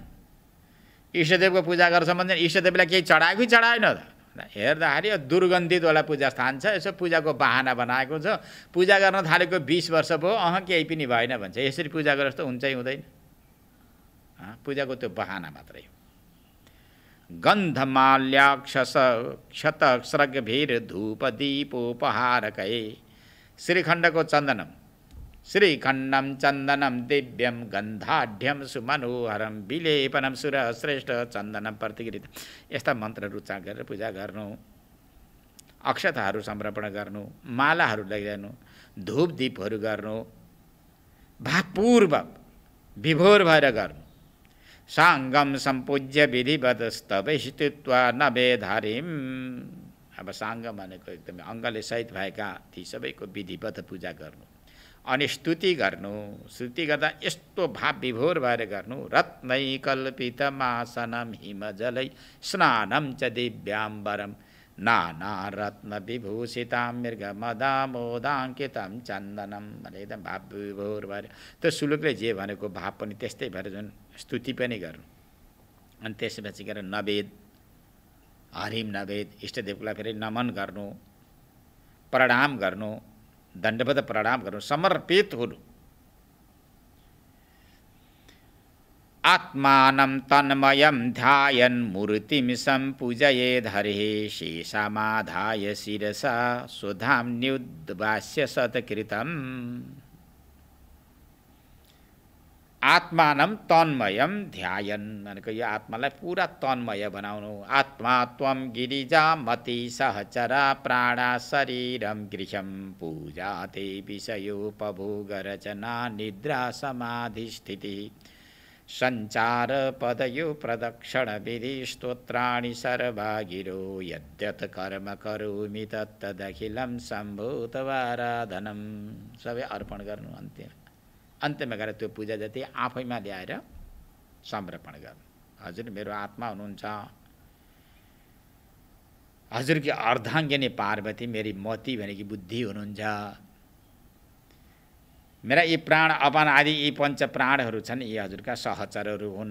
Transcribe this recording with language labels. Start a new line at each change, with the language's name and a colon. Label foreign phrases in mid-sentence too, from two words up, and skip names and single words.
Nepali: इष्टदेवको पूजा गर्छ भन्छन्, इष्टदेवलाई केही चढायो कि चढाएन त? हेर्दाखेरि दुर्गन्धितवाला पूजा स्थान छ, यसो पूजाको बहाना बनाएको छ, पूजा गर्न थालेको 20 वर्ष भयो, केही पनि भएन भन्छ। यसरी पूजा गरेर जस्तो हुन्छै हुँदैन। पूजाको त्यो बहाना मात्रै हो।
Sanskrit: गन्धमाल्याक्षस क्षतस्रगभिर धूप दीपोपहारकै श्रीखण्डको चन्दनम, श्रीखण्डम चन्दनम दिव्यम गन्धाढ्यम सुमनोहरम विलेपनम सुर श्रेष्ठ चन्दनम प्रतिगृहित।
Nepali: यस्ता मन्त्रहरू उच्चारण गरेर पूजा गर्नु, अक्षताहरू समर्पण गर्नु, मालाहरू लैजानु, धूप दीपहरू गर्नु, भावपूर्वक विभोर भएर गर्नु।
Sanskrit: साङ्गम सम्पूज्य विधिवत स्तवैस्तुत्वा नवेधारिम।
Nepali: अब साङ्ग भनेको एकदमै अङ्गले सहित भएका ती सबैको विधिवत पूजा गर्नु, अनि स्तुति गर्नु। स्तुति गर्दा यस्तो भाव विभोर भएर गर्नु।
Sanskrit: रत्नै कल्पितमासनम हिमजलै स्नानम च दिव्याम्बरम नाना रत्न विभूषितां मृगमदामोदाङ्कितं चन्दनम
Nepali: भने एकदम भाव विभोर भएर त्यो श्लोकले जे भनेको भाव पनि त्यस्तै भएर जुन स्तुति पनि गर्नु। अनि त्यसपछि गएर नवेद, हरिम नवेद, इष्टदेवलाई फेरि नमन गर्नु, प्रणाम गर्नु, दण्डवत प्रणाम गर्नु, समर्पित हुनु।
Sanskrit: आत्मानं तन्मयं ध्यायन् मूर्तिं सम्पूजयेद् हरिः शेषमाधाय शिरसा स्वधाम्न्युद्वास्य सत्कृतम्। आत्मानं तन्मयं ध्यायन्
Nepali: भनेको यो आत्मालाई पुरा तन्मय बनाउनु।
Sanskrit: आत्मा त्वं गिरिजामति सहचरा प्राणा शरीरं गृहं पूजा ते विषयोपभोगरचना निद्रा समाधिस्थितिः संचार पदयो प्रदक्षिण विधि स्तोत्राणि सर्वागिरो यद्यत् कर्म करोमि तत्तदखिलं सम्भूतवाराधनम्।
Nepali: सबै अर्पण गर्नु। अन्त्यमा गएर त्यो पूजा जति आफैमा ल्याएर समर्पण गर्नु। हजुर मेरो आत्मा हुनुहुन्छ, हजुरकी अर्धाङ्गिनी पार्वती मेरी मति भनेकी बुद्धि हुनुहुन्छ, मेरा यी प्राण अपान आदि यी पञ्च प्राणहरू छन्, यी हजुरका सहचरहरू हुन्।